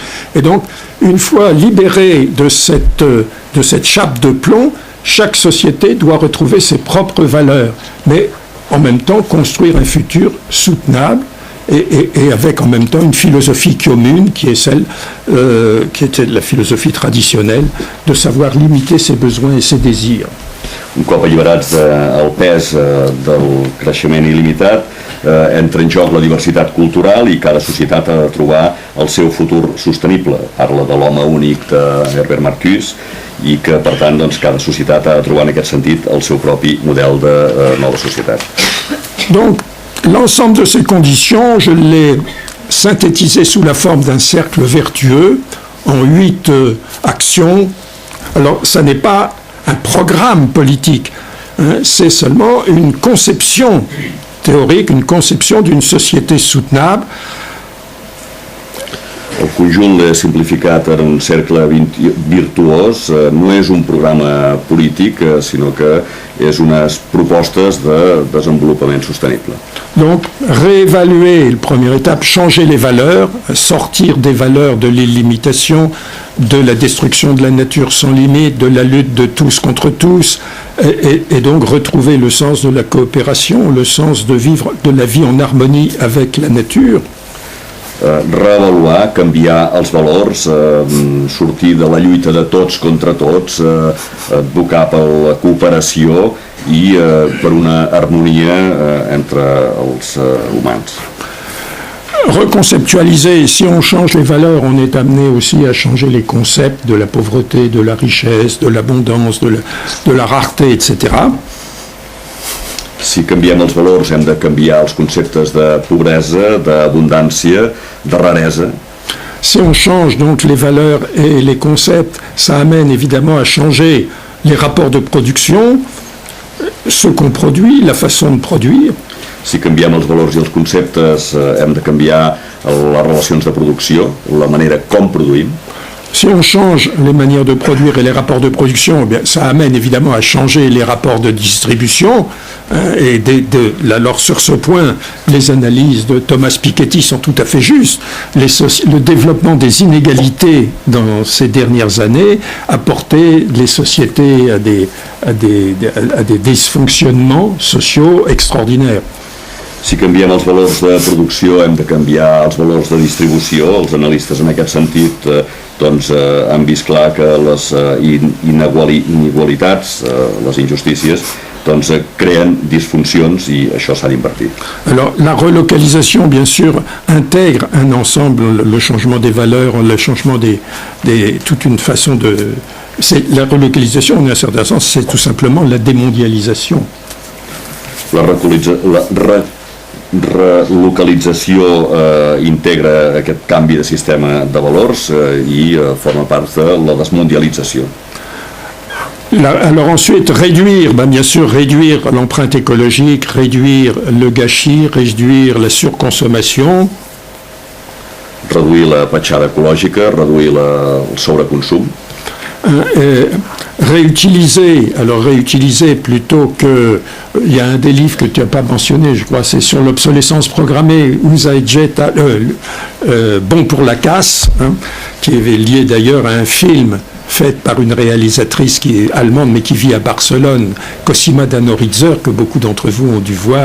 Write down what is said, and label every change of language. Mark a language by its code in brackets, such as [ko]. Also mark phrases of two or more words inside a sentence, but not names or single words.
[fr] Et donc, une fois libérée de cette chape de plomb, chaque société doit retrouver ses propres valeurs, mais en même temps construire un futur soutenable et avec en même temps une philosophie commune qui est celle qui était la philosophie traditionnelle de savoir limiter ses besoins et ses désirs. [ca] Un cop alliberats del pes del creixement il·limitat, entra en joc la diversitat cultural i cada societat ha de trobar el seu futur sostenible. Parla de l'home únic d'Herbert Marcuse i que, per tant, doncs, cada societat ha de trobar en aquest sentit el seu propi model de nova societat. [fr] Donc, l'ensemble de ces conditions, je l'ai synthétisé sous la forme d'un cercle vertueux en 8 actions. Alors, ça n'est pas un programme politique, c'est seulement une conception théorique, une conception d'une société soutenable. [ca] El conjunt l'he simplificat en un cercle virtuós, no és un programa polític, sinó que és unes propostes de desenvolupament sostenible. [fr] Donc, réévaluer, la première étape, changer les valeurs, sortir des valeurs de l'illimitation, de la destruction de la nature sans limite, de la lutte de tous contre tous, et donc retrouver le sens de la coopération, le sens de vivre de la vie en harmonie avec la nature. [ca] Reavaluar, canviar els valors, sortir de la lluita de tots contra tots, advocar per la cooperació i per una harmonia entre els humans. [fr] Reconceptualiser, si on change les valeurs, on est amené aussi à changer les concepts de la pauvreté, de la richesse, de l'abondance, de la rareté, etc. [ca] Si canviem els valors hem de canviar els conceptes de pobresa, d'abondància, de raresa. [fr] Si on change donc les valeurs et les concepts, ça amène évidemment à changer les rapports de production, ce qu'on produit, la façon de produire. [ca] Si canviem els valors i els conceptes hem de canviar les relacions de producció, la manera com produïm. [fr] Si on change les manières de produire et les rapports de production, eh bien, ça amène évidemment à changer les rapports de distribution. Alors sur ce point, les analyses de Thomas Piketty sont tout à fait justes. Le développement des inégalités dans ces dernières années a porté les sociétés à des dysfonctionnements sociaux extraordinaires. [ca] Si canviem els valors de producció hem de canviar els valors de distribució. Els analistes en aquest sentit han vist clar que les inigualitats, les injustícies, creen disfuncions i això s'ha d'invertir. [fr] Alors la relocalisation, bien sûr, intègre un ensemble, le changement des valeurs, le changement toute une façon de... La relocalisation, en un certain sens, c'est tout simplement la démondialisation. [ca] La relocalització integra aquest canvi de sistema de valors i forma part de la desmundialització. [fr] Alors ensuite, bien sûr, réduire l'empreinte écologique, réduire le gâchis, réduire la surconsommation. [ca] Reduir la petjada ecològica, reduir el sobreconsum. [fr] réutiliser, alors réutiliser plutôt que, il y a un des livres que tu n'as pas mentionné, je crois, c'est sur l'obsolescence programmée, Bon pour la casse, qui est lié d'ailleurs à un film fait par une réalisatrice qui est allemande mais qui vit à Barcelone, Cosima Danoritzer, que beaucoup d'entre vous ont dû voir.